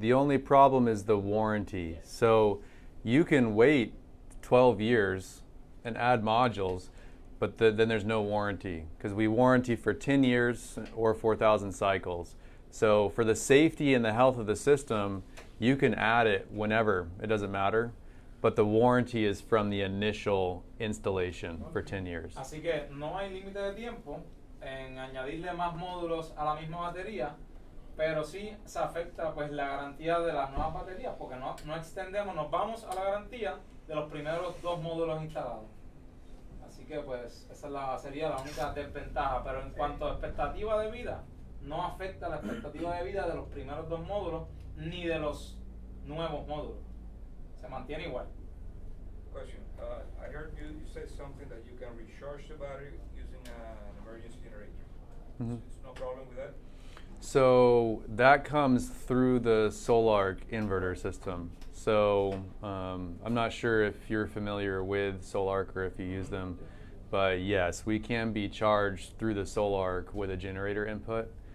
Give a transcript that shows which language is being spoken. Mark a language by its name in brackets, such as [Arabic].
[English] The only problem is the warranty. So you can wait 12 years and add modules, but then there's no warranty because we warranty for 10 years or 4,000 cycles. So for the safety and the health of the system, you can add it whenever, it doesn't matter, but the warranty is from the initial installation for 10 years. [Spanish] Así que no hay límite de tiempo en añadirle más módulos a la misma batería, pero sí se afecta pues la garantía de las nuevas baterías, porque no extendemos, nos vamos a la garantía de los primeros 2 módulos instalados. Así que pues esa sería la única desventaja, pero en cuanto a expectativa de vida, no afecta la expectativa de vida de los primeros 2 módulos ni de los nuevos módulos. Se mantiene igual. [English] Question. I heard you said something that you can recharge the battery using an emergency generator. It's no problem with that? So that comes through the Solarc inverter system. So I'm not sure if you're familiar with Solarc or if you use them, but yes, we can be charged through the Solarc with a generator input.